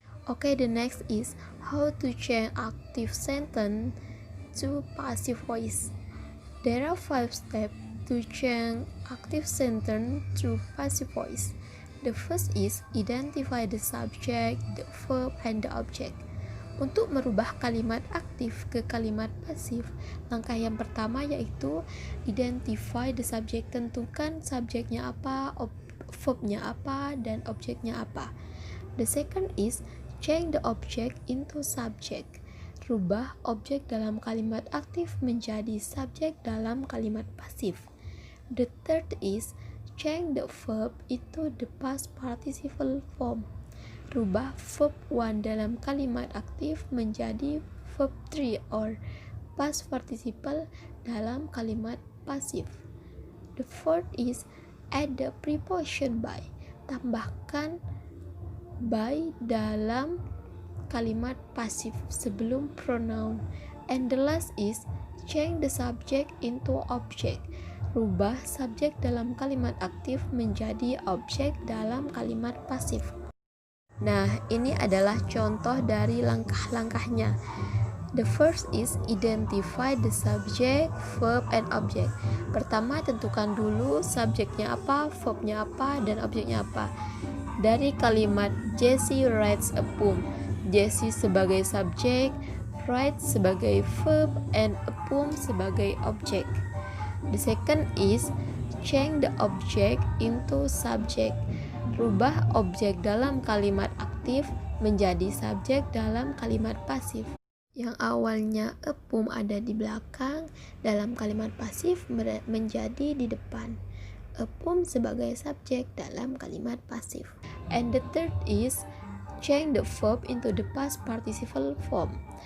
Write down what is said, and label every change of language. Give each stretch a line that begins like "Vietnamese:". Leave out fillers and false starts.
English: Okay, the next is how to change active sentence to passive voice. There are 5 steps to change active sentence to passive voice. The first is identify the subject, the verb, and the object.
Indonesian: Untuk merubah kalimat aktif ke kalimat pasif, langkah yang pertama yaitu
English: identify the subject.
Indonesian: Tentukan subjeknya apa, verbnya apa, dan objeknya apa.
English: The second is change the object into subject.
Indonesian: Rubah objek dalam kalimat aktif menjadi subjek dalam kalimat pasif.
English: The third is change the verb into the past participle form.
Indonesian: Rubah verb 1 dalam kalimat aktif menjadi verb 3 or past participle dalam kalimat pasif.
English: The fourth is add the preposition by.
Indonesian: Tambahkan by dalam kalimat pasif sebelum pronoun.
English: And the last is change the subject into object.
Indonesian: Rubah subjek dalam kalimat aktif menjadi objek dalam kalimat pasif. Nah, ini adalah contoh dari langkah-langkahnya.
English: The first is identify the subject, verb, and object.
Indonesian: Pertama, tentukan dulu subjeknya apa, verbnya apa, dan objeknya apa. Dari kalimat
English: Jessie writes a poem,
Indonesian: Jessie sebagai subjek, write sebagai verb, and a poem sebagai objek.
English: The second is change the object into subject.
Indonesian: Rubah objek dalam kalimat aktif menjadi subjek dalam kalimat pasif. Yang awalnya a poem ada di belakang, dalam kalimat pasif menjadi di depan. A poem sebagai subjek dalam kalimat pasif.
English: And the third is change the verb into the past participle form.